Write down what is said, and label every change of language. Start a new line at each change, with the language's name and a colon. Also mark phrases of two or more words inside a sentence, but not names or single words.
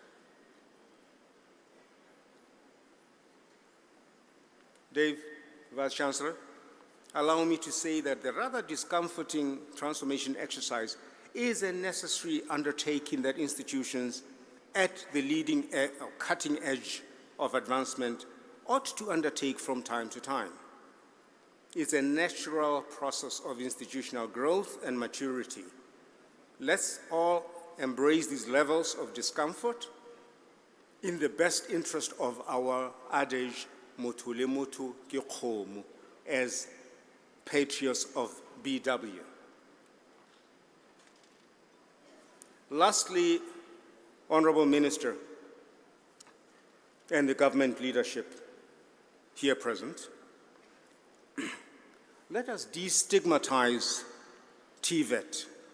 English: Dave, Vice Chancellor, allow me to say that the rather discomforting transformation exercise is a necessary undertaking that institutions at the leading or cutting edge of advancement ought to undertake from time to time. It's a natural process of institutional growth and maturity. Let's all embrace these levels of discomfort in the best interest of our adage,
Tswana: "Motho le motho ke kgomo,"
English: as patriots of BW. Lastly, Honorable Minister and the government leadership here present, let us destigmatize TVET.